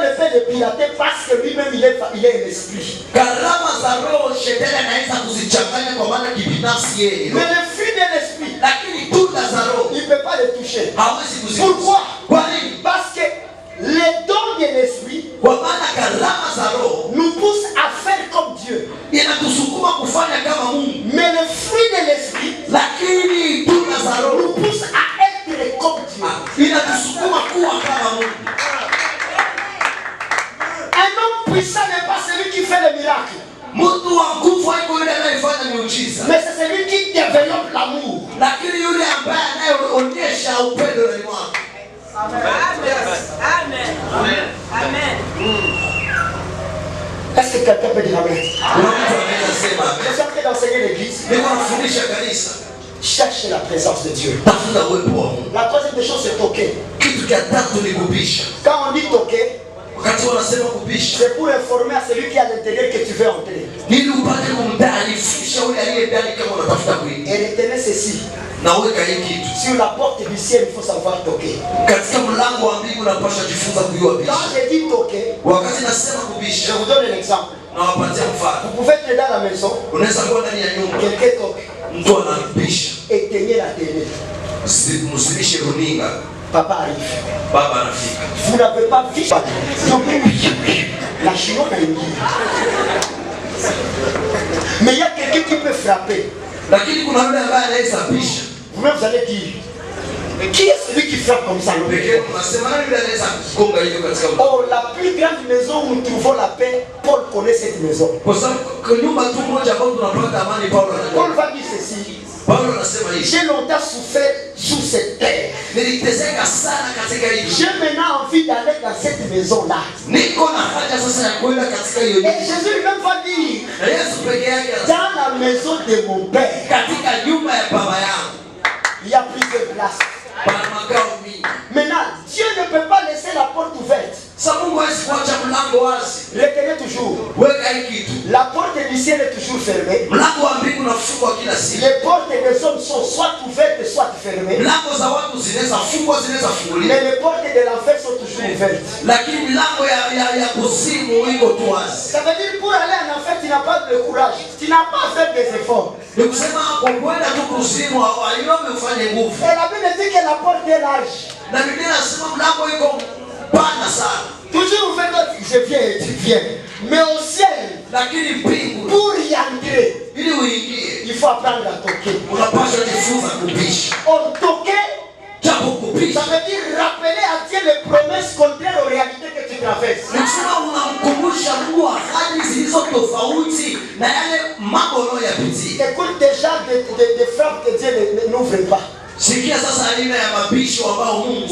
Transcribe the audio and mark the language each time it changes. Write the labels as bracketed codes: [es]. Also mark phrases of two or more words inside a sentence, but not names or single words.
[fr] de pirater parce que lui-même il est l'esprit. [sw] Karama za roho shetani anaweza kuzichanganya kwa maana kibinafsi yeye. [fr] Mais le fruit de l'esprit, [sw] Lakini tunda za roho [fr] il ne peut pas le toucher. [sw] hawezi kuzigusa. [fr] Pourquoi? [sw] Kwa nini? [fr] Parce que les dons de l'esprit [sw] Kwa maana karama za roho [fr] nous poussent à faire comme Dieu. [sw] inatusukuma kufanya kama Mungu. [fr] Mais le fruit de l'esprit [sw] Lakini tunda za roho [fr] nous pousse à être comme Dieu. [sw] inatusukuma kuwa kama Mungu. [fr] Un homme puissant n'est pas celui qui fait le miracle, [sw] Mtu wa nguvu haiko yule anayefanya miujiza. [fr] mais c'est celui qui développe l'amour. [sw] Lakini yule ambaye anayeonyesha upendo ndani mwake. [fr] Amen. Amen. Amen. Est-ce que quelqu'un peut dire Amen? [sw] Kuna mtu anaweza sema [fr] Je [sw] amen. [fr] suis en train d'enseigner l'église. [sw] Niko nafundisha kanisa. [fr] Cherche la présence de Dieu. [sw] Tafuta uwepo wa Mungu. [fr] La troisième des choses, c'est toquer. [sw] Kitu cha tatu ni kubisha. [fr] Quand on dit toquer, [sw] Wakati wanasema kubisha, [fr] c'est pour informer à celui qui est à l'intérieur que tu veux entrer. [sw] ili upate kumtaarifisha yule aliye ndani kama unatafuta kuingia. [fr] Et retenez ceci. [sw] Na weka hii kitu. [fr] Sur la porte du ciel, il faut savoir toquer. [sw] Katika mlango wa mbingu unapaswa jifunza kujua bisha. [fr] Quand je dis toquer, [sw] Wakati nasema [fr] je [sw] kubisha, [fr] vous donne un exemple. [sw] na wapatia mfano. [fr] Vous pouvez être dans la maison, [sw] Unaweza kuwa ndani ya nyumba, [fr] quelqu'un toque, [sw] mtu anabisha, [fr] éteignez la télé. [sw] msimishe runinga, [fr] Papa arrive. [sw] baba anafika. [fr] Vous n'avez pas vu ça. La chinoise a une guille. Mais il y a quelqu'un qui peut frapper. [sw] Lakini kuna yule ambaye anaweza bisha. [fr] Vous-même, vous allez dire, qui est celui qui frappe comme ça? [sw] Pekee unasema nani yule anaweza kugonga hivyo katika mlango? [fr] Oh, la plus grande maison où nous trouvons la paix, Paul connaît cette maison. [sw] Kwa sababu kwa nyumba tu moja ambayo tunapata amani, Paulo Paul anajua. [fr] va dire ceci. [sw] Paulo anasema hivi. [fr] J'ai longtemps souffert sous cette terre. [sw] Niliteseka sana katika hii. [fr] J'ai maintenant envie d'aller dans cette maison-là. [sw] Niko na haja sasa ya kwenda katika hiyo [fr] Et [sw] nyumba. [fr] Jésus lui-même va dire, [sw] Na Yesu peke yake anasema, [fr] dans la maison de mon père, [sw] katika nyumba ya baba yangu [fr] il y a plusieurs places. [sw] pana makao mingi. [fr] Maintenant, Dieu ne peut pas laisser la porte ouverte. [sw] Sasa Mungu hawezi kuacha mlango wazi. [fr] Retenez toujours, [sw] Weka hii kitu. [fr] la porte du ciel est toujours fermée. [sw] Mlango wa mbingu unafungwa kila siku. [fr] Les portes des hommes sont soit ouvertes, soit fermées. [sw] Mlango za watu zinaweza fungwa, zinaweza funguliwa. [fr] Mais les portes de l'enfer sont toujours ouvertes. [sw] Lakini milango ya kuzimu iko tu wazi. [fr] Ça veut dire pour aller en enfer, tu n'as pas de courage. Tu n'as pas fait des efforts. [sw] Ni kusema kwa kwenda tu kuzimu haiombe ufanye nguvu. [fr] Et la Bible dit que la porte est large. [sw] Na Biblia inasema mlango iko pana sana. [fr] Toujours ouvert, je viens et tu viens. Mais au ciel, [sw] Lakini mbingu [fr] pour y entrer, [sw] ili uingie [fr] il faut apprendre à toquer. [sw] unapaswa kujifunza kubisha. [fr] On toquer, [sw] Japo [fr] ça [sw] kubisha [fr] veut dire rappeler à Dieu les promesses contraires aux réalités que tu traverses. [sw] ni kusema unamkumbusha Mungu ahadi zilizo tofauti na yale mambo unayoyapitia. [fr] Écoute déjà des frappes que Dieu n'ouvre pas. [sw] Sikia sasa aina ya mabisho ambao Mungu